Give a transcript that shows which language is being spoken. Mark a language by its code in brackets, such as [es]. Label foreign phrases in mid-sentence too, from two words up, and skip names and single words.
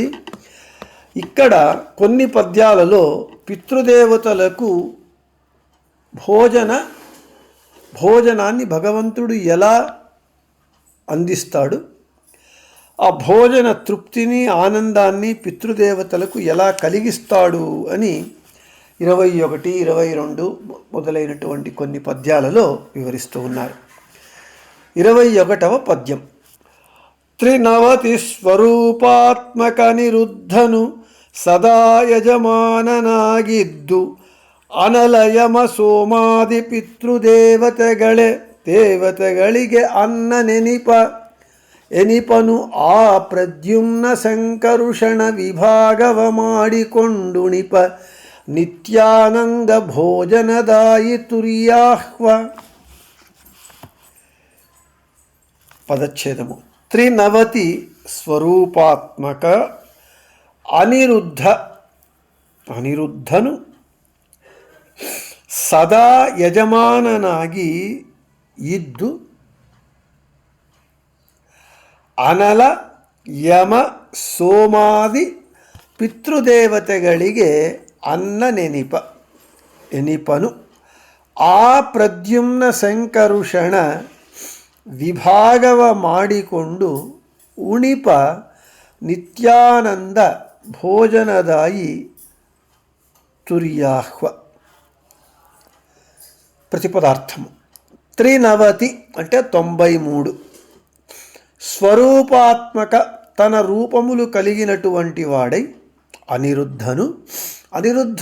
[te] ఇక్కడ కొన్ని పద్యాలలో పితృదేవతలకు భోజనాన్ని భగవంతుడు ఎలా అందిస్తాడు, ఆ భోజన తృప్తిని ఆనందాన్ని పితృదేవతలకు ఎలా కలిగిస్తాడు అని 21, 22 మొదలైనటువంటి కొన్ని పద్యాలలో వివరిస్తూ ఉన్నారు. 21వ పద్యం. [kn] ತ್ರಿನವತಿ ಸ್ವರೂಪಾತ್ಮಕ ನಿರುದ್ಧನು ಸದಾ ಯಜಮಾನನಾಗಿದ್ದು ಅನಲಯಮ ಸೋಮಾದಿ ದೇವತೆಗಳಿಗೆ ಅನ್ನ ಎನಿಪನು ಆ ಪ್ರದ್ಯುಮ್ನ ಸಂಕರುಷಣ ವಿಭಾಗವ ಮಾಡಿಕೊಂಡುಣಿಪ ನಿತ್ಯಾನಂದ ಭೋಜನದಾಯಿ ತುರ್ಯಾಹ್ವ. [te] పదచ్ఛేదము. [kn] ತ್ರಿನವತಿ ಸ್ವರೂಪಾತ್ಮಕ ಅನಿರುದ್ಧನು ಸದಾ ಯಜಮಾನನಾಗಿ ಇದ್ದು ಅನಲ ಯಮ ಸೋಮಾದಿ ಪಿತೃದೇವತೆಗಳಿಗೆ ಅನ್ನ ಎನಿಪನು. ಆ ಪ್ರದ್ಯುಮ್ನ ಸಂಕರುಷಣ ವಿಭಾಗವ ಮಾಡಿಕೊಂಡು ಉಣಿಪ ನಿತ್ಯಾನಂದ ಭೋಜನದಾಯಿ ತುರ್ಯಾಹ್ವ. [te] ప్రతిపదార్థము. త్రినవతి అంటే 93. స్వరూపాత్మక తన రూపములు కలిగినటువంటి వాడై అనిరుద్ధను, అనిరుద్ధ